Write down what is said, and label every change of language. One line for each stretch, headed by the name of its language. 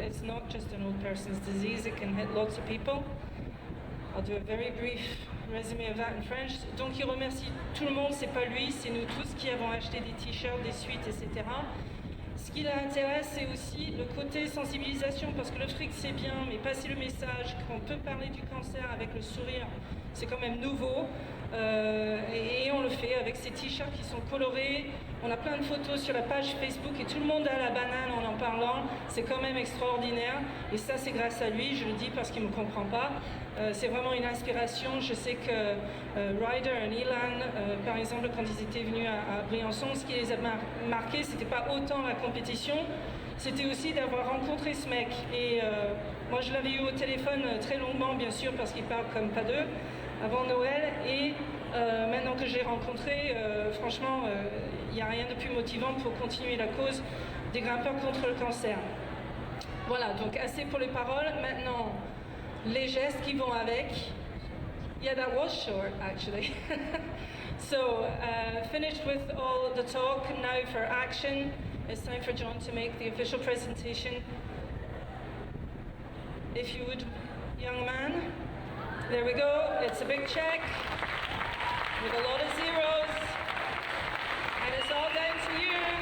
English: It's not just an old person's disease, it can hit lots of people. I'll do a very brief résumé of that in French.
French: Donc il remercie tout le monde, c'est pas lui, c'est nous tous qui avons acheté des t-shirts, des suites, etc. Ce qui l'intéresse, c'est aussi le côté sensibilisation, parce que le fric c'est bien, mais passer le message qu'on peut parler du cancer avec le sourire, c'est quand même nouveau. Et on le fait avec ces t-shirts qui sont colorés. On a plein de photos sur la page Facebook et tout le monde a la banane en parlant. C'est quand même extraordinaire. Et ça, c'est grâce à lui. Je le dis parce qu'il ne me comprend pas. C'est vraiment une inspiration. Je sais que Ryder et Elan, par exemple, quand ils étaient venus à Briançon, ce qui les a marqués, c'était pas autant la compétition, c'était aussi d'avoir rencontré ce mec. Et moi, je l'avais eu au téléphone très longuement, bien sûr, parce qu'il parle comme pas deux, avant Noël. Et maintenant que je l'ai rencontré, franchement, il n'y a rien de plus motivant pour continuer la cause des grimpeurs contre le cancer. Voilà, donc assez pour les paroles. Maintenant, les gestes qui vont avec.
English: Yeah, that was short, actually. So, finished with all the talk, now for action. It's time for John to make the official presentation. If you would, young man. There we go, it's a big check with a lot of zeros, and it's all down to you.